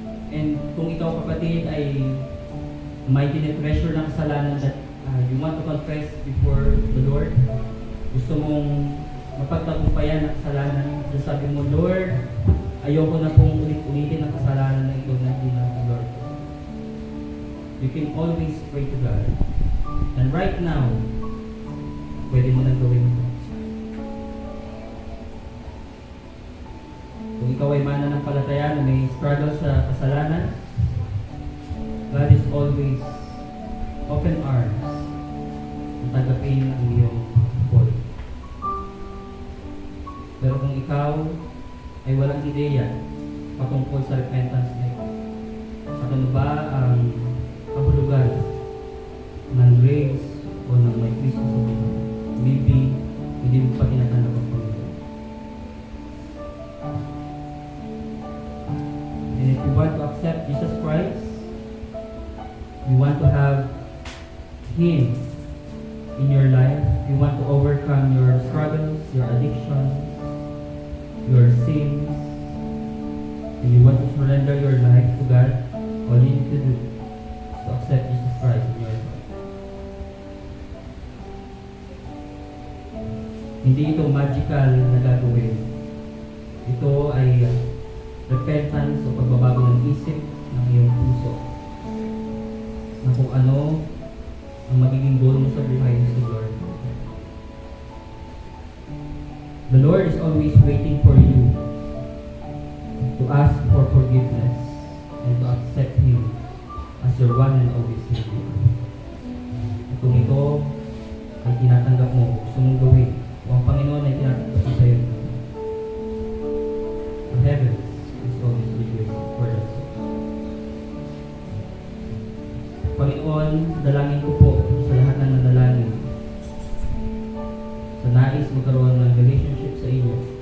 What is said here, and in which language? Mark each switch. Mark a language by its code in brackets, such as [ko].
[tl] And kung ikaw, kapatid, ay may tine-treasure ng kasalanan [en] that you want to confess before the Lord, [tl] gusto mong mapagtagumpayan ang kasalanan, sabi mo, Lord, ayoko na pong ulit-ulitin ang kasalanan na ito na hindi Lord. [en] You can always pray to God. And right now, [tl] pwede mo nang gawin ito. Kung ikaw ay mananampalataya na may struggle sa kasalanan, [en] God is always open arms [tl] at tagapin ang iyong call. Pero kung ikaw ay walang ideya patungkol sa repentance na ito, at ano ba ang kahulugan ng grace o ng may Kristo sa buhay, maybe hindi mo pa tinatanggap ang Panginoon. [en] And if you want to accept Jesus Christ, you want to have Him in your life, you want to overcome your struggles, your addictions, your sins, and you want to surrender your life to God, all you need to do is to accept Jesus Christ in your life. [tl] Hindi ito magical na gagawin. Ito ay repentance o pagbabago ng isip ng iyong puso na kung ano ang magiging goal mo sa buhay ni Lord. [en] The Lord is always waiting for you to ask for forgiveness and to accept Him as your one and only Savior. [tl] Kung ito ay tinatanggap mo, gusto mong gawin, o ang Panginoon ay tinatanggap mo sa iyo, [en] the heavens is always rejoicing for us. [tl] Panginoon, dalangin ko po sa lahat ng nadalangin sa nais magkaroon ng relationship sa iyo.